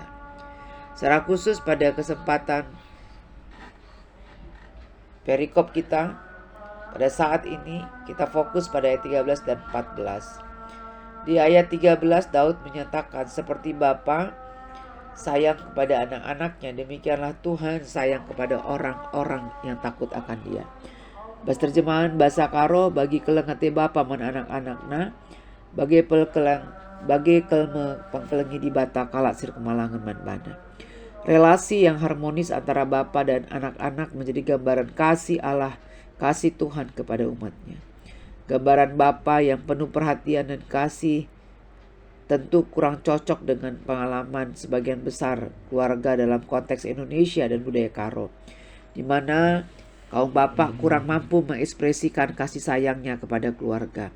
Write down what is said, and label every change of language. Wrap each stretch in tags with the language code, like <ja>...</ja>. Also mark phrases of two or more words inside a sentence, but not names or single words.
<id>Secara khusus pada kesempatan perikop kita pada saat ini kita fokus pada ayat 13 dan 14. Di ayat 13 Daud menyatakan seperti Bapa sayang kepada anak-anaknya, demikianlah Tuhan sayang kepada orang-orang yang takut akan Dia. Bahasa terjemahan bahasa Karo,</id> <btx>bagi kelengate Bapa man anak-anakna, bagi kelme pengkelengi di bata kalak sir kemalangan man bana.</btx> <id>Relasi yang harmonis antara bapa dan anak-anak menjadi gambaran kasih Allah, kasih Tuhan kepada umatnya. Gambaran bapa yang penuh perhatian dan kasih tentu kurang cocok dengan pengalaman sebagian besar keluarga dalam konteks Indonesia dan budaya Karo, di mana kaum bapak kurang mampu mengekspresikan kasih sayangnya kepada keluarga.</id>